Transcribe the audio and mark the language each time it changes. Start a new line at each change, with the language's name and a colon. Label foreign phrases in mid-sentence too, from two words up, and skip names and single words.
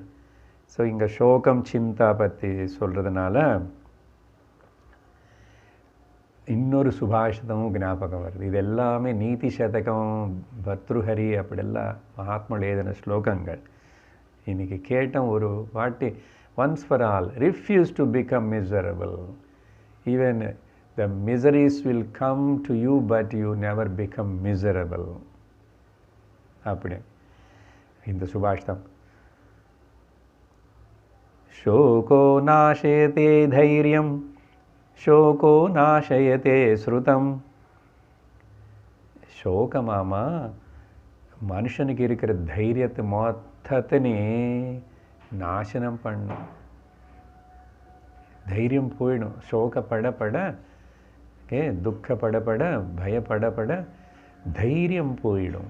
Tamil: ஸோ இங்கே சோகம் சிந்தா பற்றி சொல்கிறதுனால இன்னொரு சுபாஷிதமும் ஞாபகம் வருது. இது எல்லாமே நீதி சதகம், பத்ருஹரி அப்படியெல்லாம் மகாத்மா எழுதின ஸ்லோகங்கள். இன்றைக்கி கேட்டோம் ஒரு வாட்டி.
English: Once for all, refuse to become miserable. ஈவன் the miseries will come to you but you never become miserable.
Tamil: அப்படி இந்த சுபாஷிதம்.
Sanskrit: शोको नाशयते धैर्यं शोको नाशयते श्रुतं.
Tamil: சோகமாமா மனுஷனுக்கு இருக்கிற தைரியத்தை மொத்தத்தினே நாசனம் பண்ணும். தைரியம் போயிடும். சோகப்படப்பட, துக்கப்படப்பட, பயப்படப்பட தைரியம் போயிடும்.